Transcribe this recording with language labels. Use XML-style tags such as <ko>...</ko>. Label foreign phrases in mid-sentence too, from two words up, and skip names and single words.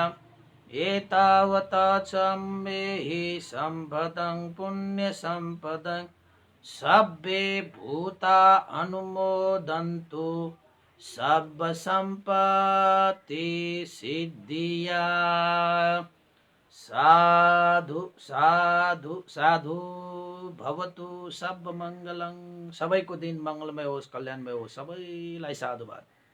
<pi>एतावता चम्बेहि सम्भतं पुण्यसम्पदं सब्बे भूता अनुमोदन्तु सब्ब सम्पत्ति सिद्धिया। साधु साधु साधु। भवतु सब मङ्गलं।</pi> <ne>सबैको दिन मङ्गलमय होस्, कल्याणमय होस्। सबैलाई साधुवाद।</ne>